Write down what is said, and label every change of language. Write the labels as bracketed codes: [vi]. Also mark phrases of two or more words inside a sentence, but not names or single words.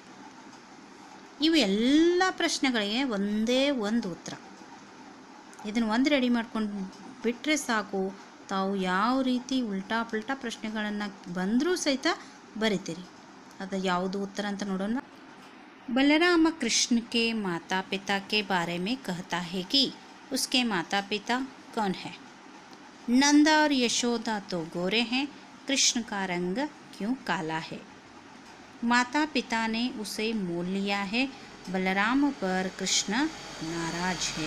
[kn] ಇವು ಎಲ್ಲ ಪ್ರಶ್ನೆಗಳಿಗೆ ಒಂದೇ ಒಂದು ಉತ್ತರ. ಇದನ್ನು ಒಂದು ರೆಡಿ ಮಾಡ್ಕೊಂಡು ಬಿಟ್ಟರೆ ಸಾಕು, ತಾವು ಯಾವ ರೀತಿ [hi] उल्टा पल्टा [kn] ಪ್ರಶ್ನೆಗಳನ್ನು ಬಂದರೂ ಸಹಿತ ಬರಿತೀರಿ. ಅದು ಯಾವುದು ಉತ್ತರ ಅಂತ ನೋಡೋಣ. [hi] बलराम कृष्ण के माता पिता के बारे में कहता है कि उसके माता पिता कौन है. नंदा और यशोदा तो गोरे हैं, कृष्ण का रंग क्यों काला है. माता पिता ने उसे मोल लिया है, बलराम पर कृष्ण नाराज है.